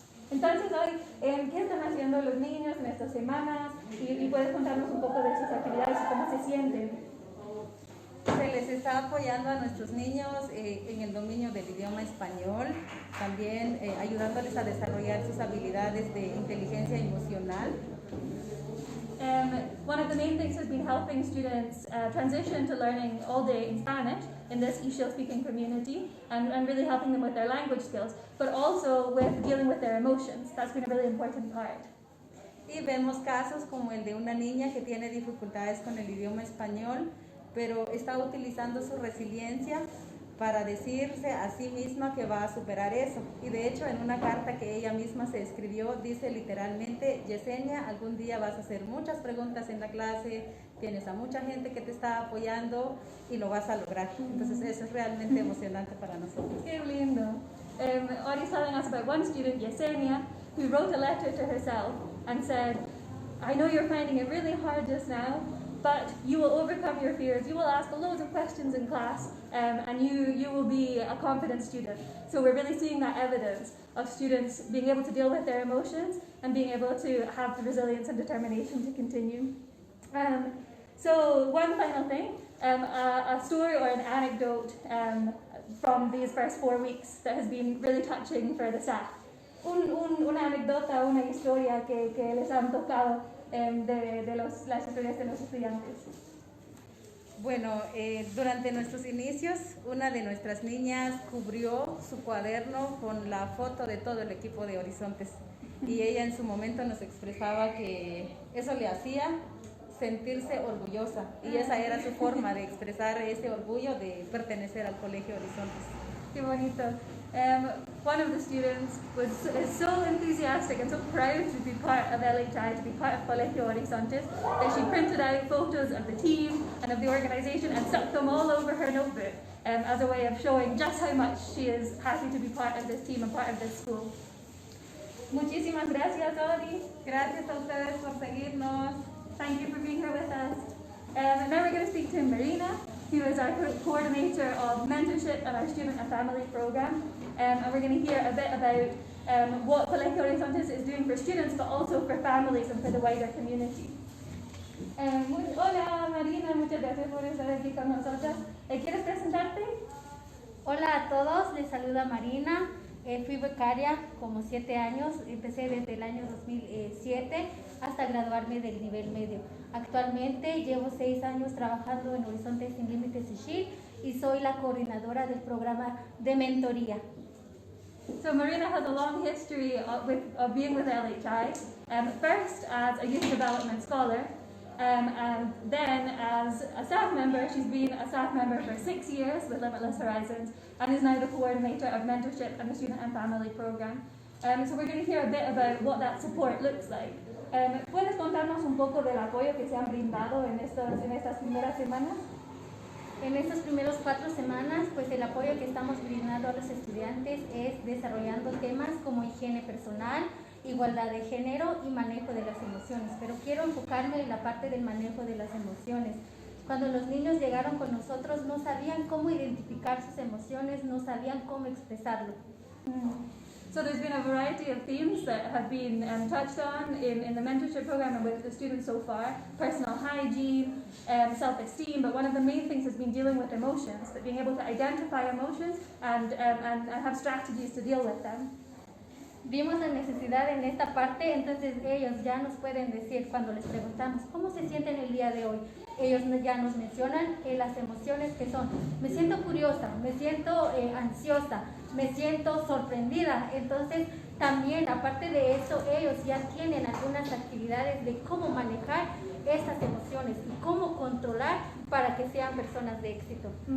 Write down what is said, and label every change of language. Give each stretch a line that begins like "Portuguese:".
Spanish: Entonces, Audie, ¿qué están haciendo los niños en estas semanas? Y puedes contarnos un poco de sus actividades y cómo se sienten. Se les está apoyando a nuestros niños en el dominio del idioma español, también ayudándoles a desarrollar sus habilidades de inteligencia emocional.
English: One of the main things has been helping students transition to learning all day in Spanish in this Ixil speaking community and really helping them with their language skills, but also with dealing with their emotions. That's been a really important part.
Spanish: Y vemos casos como el de una niña que tiene dificultades con el idioma español, pero está utilizando su resiliencia para decirse a sí misma que va a superar eso. Y de hecho, en una carta que ella misma se escribió, dice literalmente: Yesenia, algún día vas a hacer muchas preguntas en la clase, tienes a mucha gente que te está apoyando y lo vas a lograr. Entonces eso es realmente emocionante para nosotros. Qué lindo.
English: Audie's telling us about one student, Yesenia, who wrote a letter to herself and said, I know you're finding it really hard just now, but you will overcome your fears. You will ask loads of questions in class, and you will be a confident student. So we're really seeing that evidence of students being able to deal with their emotions and being able to have the resilience and determination to continue. So one final thing, a story or an anecdote from these first 4 weeks that has been really touching for the staff.
Spanish: Una anécdota, una historia que les han tocado de las historias de los estudiantes. Bueno, durante nuestros inicios, una de nuestras niñas cubrió su cuaderno con la foto de todo el equipo de Horizontes y ella en su momento nos expresaba que eso le hacía sentirse orgullosa y esa era su forma de expresar ese orgullo de pertenecer al Colegio Horizontes. Qué bonito.
English: One of the students is so enthusiastic and so proud to be part of LHI, to be part of Colegio Horizontes, that she printed out photos of the team and of the organization and stuck them all over her notebook as a way of showing just how much she is happy to be part of this team and part of this school.
Spanish: Muchísimas gracias, Audie. Gracias a ustedes por seguirnos.
English: Thank you for being here with us. And now we're going to speak to Marina, who is our coordinator of mentorship and our student and family program. And we're going to hear a bit about what Colegio Horizontes is doing for students, but also for families and for the wider community.
Spanish: Hola Marina, muchas gracias por estar aquí con nosotras. ¿Quieres presentarte? Hola a todos, les saluda Marina. Fui becaria como 7 años, empecé desde el año 2007 hasta graduarme del nivel medio. Actualmente llevo 6 años trabajando en Horizontes Sin Límites Ixil y soy la coordinadora del programa de mentoría.
English: So Marina has a long history of being with LHI, first as a youth development scholar, and then as a staff member. She's been a staff member for 6 years with Limitless Horizons and is now the coordinator of mentorship and the student and family program. So we're going to hear a bit about what that support looks like.
Spanish: ¿Puedes contarnos un poco del apoyo que se han brindado en estas primeras semanas? En estas primeras 4 semanas, pues el apoyo que estamos brindando a los estudiantes es desarrollando temas como higiene personal, igualdad de género y manejo de las emociones. Pero quiero enfocarme en la parte del manejo de las emociones. Cuando los niños llegaron con nosotros no sabían cómo identificar sus emociones, no sabían cómo expresarlo.
English: So So there's been a variety of themes that have been touched on in the mentorship program and with the students so far. Personal hygiene, self-esteem, but one of the main things has been dealing with emotions, that being able to identify emotions and have strategies to deal with them.
Spanish: Vimos la necesidad en esta parte, entonces ellos ya nos pueden decir cuando les preguntamos cómo se sienten el día de hoy. Ellos ya nos mencionan las emociones que son. Me siento curiosa, me siento ansiosa, me siento sorprendida. Entonces también, aparte de eso, ellos ya tienen algunas actividades de cómo manejar estas emociones y cómo controlar para que sean personas de éxito.